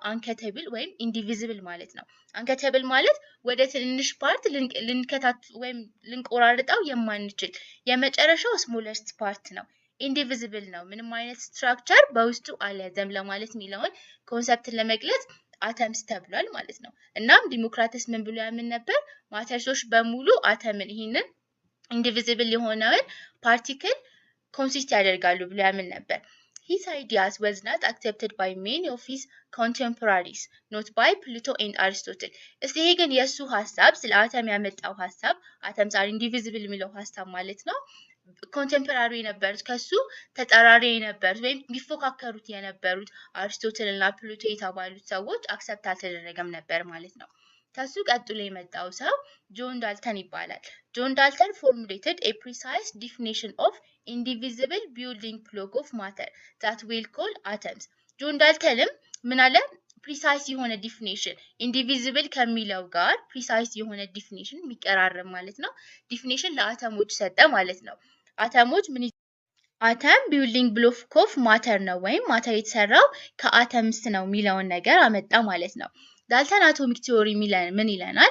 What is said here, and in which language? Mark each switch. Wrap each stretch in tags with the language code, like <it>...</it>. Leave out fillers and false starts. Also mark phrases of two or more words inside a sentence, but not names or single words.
<am>አንከተብል ወይም ኢንዲቪዚብል ማለት ነው። አንከተብል ማለት ወደ ትንሽ ፓርት ልንከታት ወይም ልንቆራርጠው የማንችል የመጨረሻው</am> <en>smallest part</en> <am>ነው። ኢንዲቪዚብል ነው። ምንም አይነት ስትራክቸር በውስጡ አልያዘም ለማለት የሚለውን ኮንሰፕትን ለመግለጽ አተምስ ተብሏል ማለት ነው። እናም ዲሞክራተስ ምን ብሎ ያምን ነበር? ማተርሶች በሙሉ አተምን ይሄንን ኢንዲቪዚብል የሆነውን ፓርቲክል ኮንሲስት ያደርጋሉ ብሎ ያምን ነበር።</am> <en>His ideas was not accepted by many of his contemporaries, not by Plato and Aristotle.</en> <am>እስቲ ይሄ ግን የሱ ሐሳብ ስለ አተም ያመጣው ሐሳብ</am> <en>atoms are indivisible</en> <am>የሚለው ሐሳብ ማለት ነው። ኮንቴምፖራሪ የነበሩት ከሱ ተጻራሪ የነበሩት ወይም ቢፎካከሩት የነበሩት አሪስቶትል እና ፕሉቶ የተባሉት ሰዎች አክሰፕት አልተደረገም ነበር ማለት ነው። ከሱ ቀጥሎ የመጣው ሰው ጆን ዳልተን ይባላል። ጆን ዳልተን</am> <en>formulated a precise definition of indivisible building block of matter that we'll call atoms.</en> <am>ጆን ዳልተንም ምን አለ? ፕሪሳይስ የሆነ ዲፊኒሽን ኢንዲቪዚብል ከሚለው ጋር ፕሪሳይስ የሆነ ዲፊኒሽን የሚቀራረብ ማለት ነው ዲፊኒሽን ለአተሞች ሰጠ ማለት ነው። አተሞች ምን አተም</am> <en>building block of matter</en> <am>ነው ወይም ማተር የተሰራው ከአተምስ ነው የሚለውን ነገር አመጣ ማለት ነው። ዳልተን</am> <en>atomic theory</en> <am>ምን ይለናል?</am>